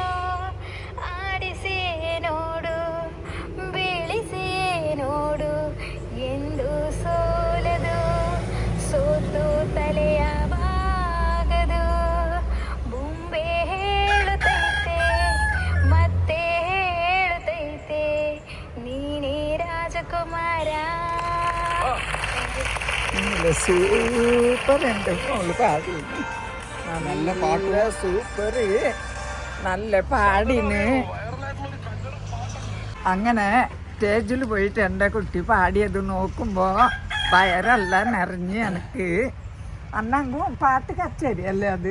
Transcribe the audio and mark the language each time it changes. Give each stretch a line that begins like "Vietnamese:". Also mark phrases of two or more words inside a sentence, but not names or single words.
Kannada: ಆಡಿಸಿಯೇ ನೋಡು ಬೀಳಿಸಿಯೇ ನೋಡು ಎಂದು ಸೋಲದು ಸೋತು ತಲೆಯ ಬಾಗದು ಬೊಂಬೆ ಹೇಳುತ್ತೈತೆ ಮತ್ತೆ ಹೇಳುತ್ತೈತೆ ನೀನೇ ರಾಜಕುಮಾರ.
Malayalam: സൂപ്പർ ഉണ്ട് മോള് പാടി നല്ല പാട്ട് സൂപ്പർ നല്ല പാടിന്. അങ്ങനെ സ്റ്റേജിൽ പോയിട്ട് എൻ്റെ കുട്ടി പാടിയത് നോക്കുമ്പോൾ വയറെല്ലാം നിറഞ്ഞ് എനിക്ക് അന്നെങ്കും പാട്ട് കച്ചേരി അല്ലേ അത്.